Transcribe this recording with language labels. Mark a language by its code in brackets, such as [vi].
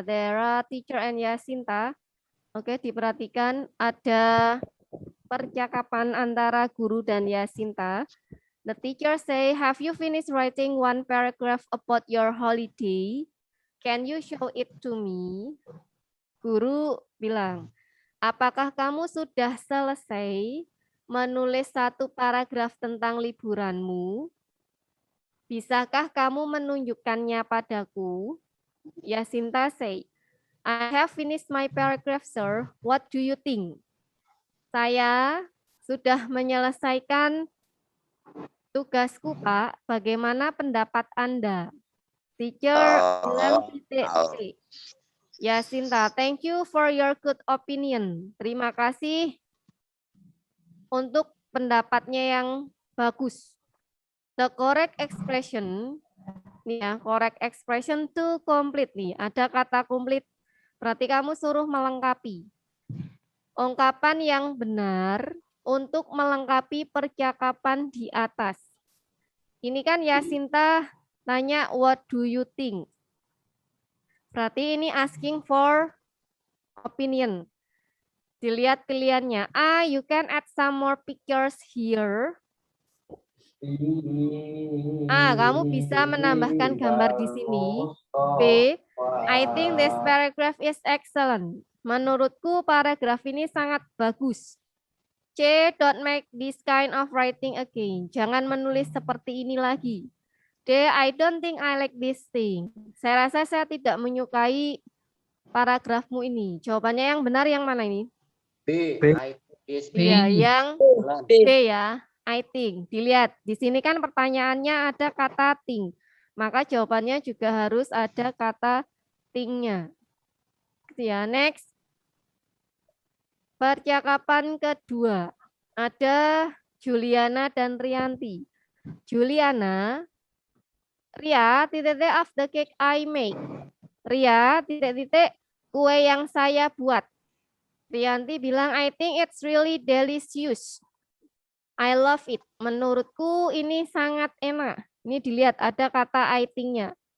[en] There are teacher and Yasinta. [id] Oke, diperhatikan ada percakapan antara guru dan Yasinta. [en] The teacher say, have you finished writing one paragraph about your holiday? Can you show it to me? [id] Guru bilang, apakah kamu sudah selesai menulis satu paragraf tentang liburanmu? Bisakah kamu menunjukkannya padaku? [en] Yasinta say, I have finished my paragraph, sir. What do you think? [id] Saya sudah menyelesaikan tugasku, Pak. Bagaimana pendapat Anda? Teacher bilang titik-titik. [en] Yasinta, thank you for your good opinion. [id] Terima kasih untuk pendapatnya yang bagus. [en] The correct expression, nih ya, correct expression to complete nih. [id] Ada kata complete, berarti kamu suruh melengkapi. Ungkapan yang benar untuk melengkapi percakapan di atas. Ini kan Yasinta nanya [en] what do you think? [id] Berarti ini [en] asking for opinion. [id] Dilihat pilihannya. [en] A, you can add some more pictures here. [id] A, kamu bisa menambahkan gambar di sini. [en] B, I think this paragraph is excellent. [id] Menurutku paragraf ini sangat bagus. [en] C, don't make this kind of writing again. [id] Jangan menulis seperti ini lagi. [en] D, I don't think I like this thing. [id] Saya rasa saya tidak menyukai paragrafmu ini. Jawabannya yang benar yang mana ini? [en] B. I think this [id] Iya, yang [en] excellent. [id] B ya. [en] I think. [id] Dilihat, di sini kan pertanyaannya ada kata think. Maka jawabannya juga harus ada kata think-nya. Ya, next. Percakapan kedua. Ada Juliana dan Rianti. Juliana, Ria, titik-titik [en] of the cake I make. [id] Ria, titik-titik kue yang saya buat. Rianti bilang, [en] I think it's really delicious. I love it. [id] Menurutku ini sangat enak. Ini dilihat ada kata [en] I think- [id] nya.